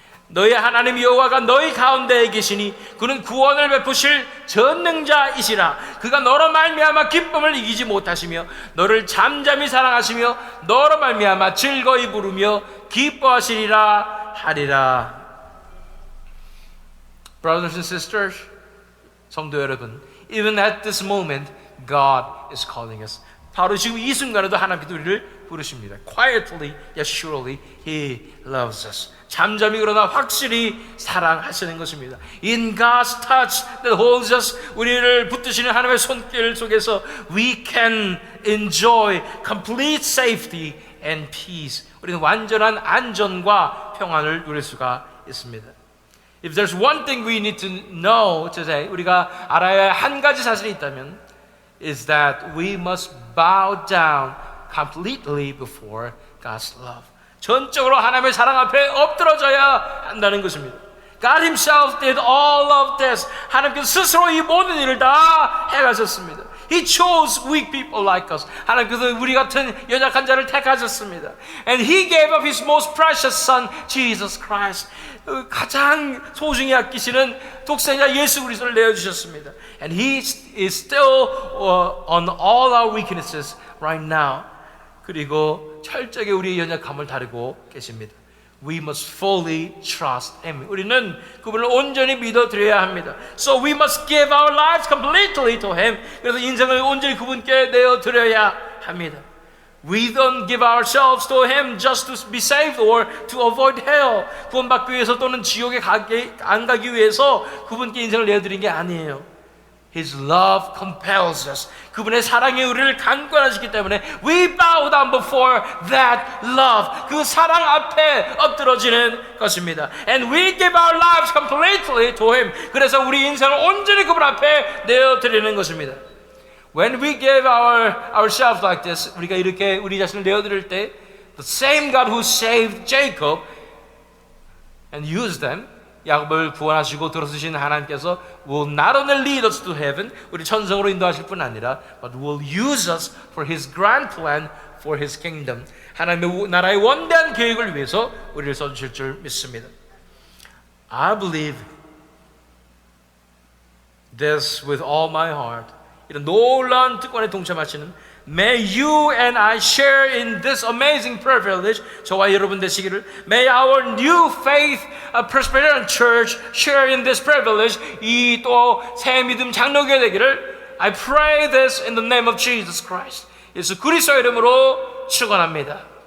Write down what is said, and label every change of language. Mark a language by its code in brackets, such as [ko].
[ko] 너희 하나님 여호와가 너희 가운데에 계시니 그는 구원을 베푸실 전능자이시라. 그가 너로 말미암아 기쁨을 이기지 못하시며 너를 잠잠히 사랑하시며 너로 말미암아 즐거이 부르며 기뻐하시리라 하리라. [en] Brothers and sisters, [ko] 성도 여러분, [en] even at this moment, God is calling us. [ko] 바로 지금 이 순간에도 하나님께서 우리를 부르십니다. [en] Quietly, yet surely He loves us. [ko] 잠잠히 그러나 확실히 사랑하시는 것입니다. [en] In God's touch that holds us, [ko] 우리를 붙드시는 하나님의 손길 속에서 [en] we can enjoy complete safety and peace. [ko] 우리는 완전한 안전과 평안을 누릴 수가 있습니다. [en] If there's one thing we need to know today, [ko] 우리가 알아야 할 한 가지 사실이 있다면 [en] is that we must bow down completely before God's love. [ko] 전적으로 하나님의 사랑 앞에 엎드러져야 한다는 것입니다. [en] God Himself did all of this. [ko] 하나님께서 스스로 이 모든 일을 다 해가셨습니다. [en] He chose weak people like us. [ko] 하나님께서 우리 같은 연약한 자를 택하셨습니다. [en] And He gave up His most precious Son, Jesus Christ. [ko] 가장 소중히 아끼시는 독생자 예수 그리스도를 내어주셨습니다. [en] And He is still on all our weaknesses right now. [ko] 그리고 철저하게 우리의 연약함을 다루고 계십니다. [en] We must fully trust Him. [ko] 우리는 그분을 온전히 믿어드려야 합니다. [en] So we must give our lives completely to Him. [ko] 그래서 인생을 온전히 그분께 내어드려야 합니다. [en] We don't give ourselves to Him just to be saved or to avoid hell. [ko] 구원받기 위해서 또는 지옥에 안 가기 위해서 그분께 인생을 내어드린 게 아니에요. [en] His love compels us. [ko] 그분의 사랑이 우리를 강권하시기 때문에 [en] we bow down before that love. [ko] 그 사랑 앞에 엎드러지는 것입니다. [en] And we give our lives completely to Him. [ko] 그래서 우리 인생을 온전히 그분 앞에 내어드리는 것입니다. [en] When we give ourselves like this, [ko] 우리가 이렇게 우리 자신을 내어드릴 때 [en] the same God who saved Jacob and used them, [ko] 야곱을 구원하시고 들어서신 하나님께서 [en] will not only lead us to heaven, [ko] 우리 천성으로 인도하실 뿐 아니라 [en] but will use us for His grand plan for His kingdom. [ko] 하나님의 나라의 원대한 계획을 위해서 우리를 써주실 줄 믿습니다. [en] I believe this with all my heart. [ko] 이런 놀라운 특권에 동참하시는 [en] May you and I share in this amazing privilege. [ko] 저와 여러분 되시기를. [en] May our new faith, Presbyterian Church, share in this privilege. [ko] 이 또 새 믿음 장로교회 되기를. [en] I pray this in the name of Jesus Christ. [ko] 예수 그리스도의 이름으로 축원합니다.